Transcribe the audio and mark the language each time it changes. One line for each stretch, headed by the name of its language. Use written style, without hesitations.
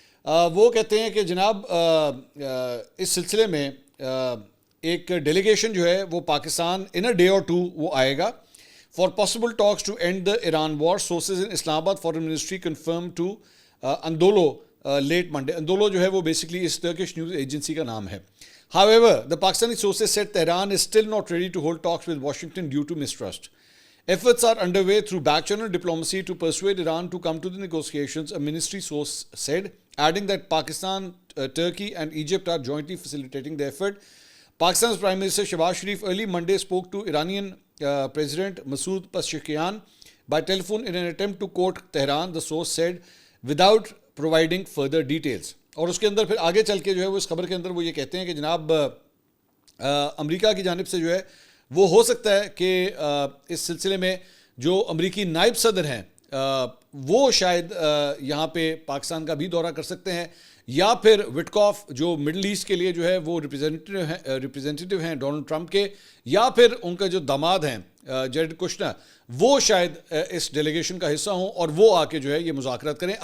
Urdu: وہ کہتے ہیں کہ جناب اس سلسلے میں ایک ڈیلیگیشن جو ہے وہ پاکستان ان اے ڈے اور ٹو وہ آئے گا
English: For possible talks to end the Iran war. Sources in Islamabad foreign ministry confirm to Anadolu late Monday.
Urdu: اندولو جو ہے وہ بیسکلی اس ٹرکش نیوز ایجنسی کا نام ہے.
English: However, the Pakistani sources said Tehran is still not ready to hold talks with Washington due to mistrust. Efforts are underway through back-channel diplomacy to persuade Iran to come to the negotiations, a ministry source said, adding that Pakistan, Turkey and Egypt are jointly facilitating the effort. Pakistan's Prime Minister Shehbaz Sharif early Monday spoke to Iranian President Masoud Pezeshkian by telephone in an attempt to court Tehran, the source said, without providing further details.
Urdu: اور اس کے اندر پھر آگے چل کے جو ہے وہ اس خبر کے اندر وہ یہ کہتے ہیں کہ جناب امریکہ کی جانب سے جو ہے وہ ہو سکتا ہے کہ اس سلسلے میں جو امریکی نائب صدر ہیں وہ شاید یہاں پہ پاکستان کا بھی دورہ کر سکتے ہیں، یا پھر وٹکاف جو مڈل ایسٹ کے لیے جو ہے وہ ریپریزنٹیٹیو ہیں ڈونلڈ ٹرمپ کے، یا پھر ان کا جو داماد ہیں جیرڈ کشنر وہ شاید اس ڈیلیگیشن کا حصہ ہوں اور وہ آ کے جو ہے یہ مذاکرات کریں.